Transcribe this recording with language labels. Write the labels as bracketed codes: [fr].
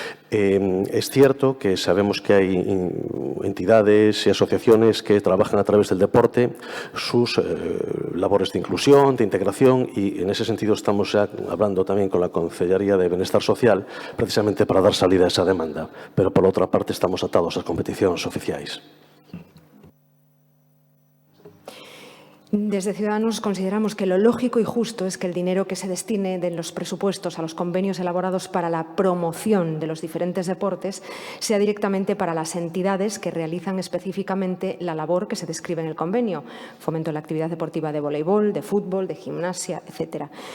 [es] Es cierto que sabemos que hay entidades y asociaciones que trabajan a través del deporte sus labores de inclusión, de integración, y en ese sentido estamos ya hablando también con la Consellería de Benestar Social precisamente para dar salida a esa demanda. [gl] Pero, por outra parte, estamos atados ás competicións oficiais. [es] Desde Ciudadanos consideramos que lo lógico y justo es que el dinero que se destine de los presupuestos a los convenios elaborados para la promoción de los diferentes deportes sea directamente para las entidades que realizan específicamente la labor que se describe en el convenio, fomento de la actividad deportiva de voleibol, de fútbol, de gimnasia, etc.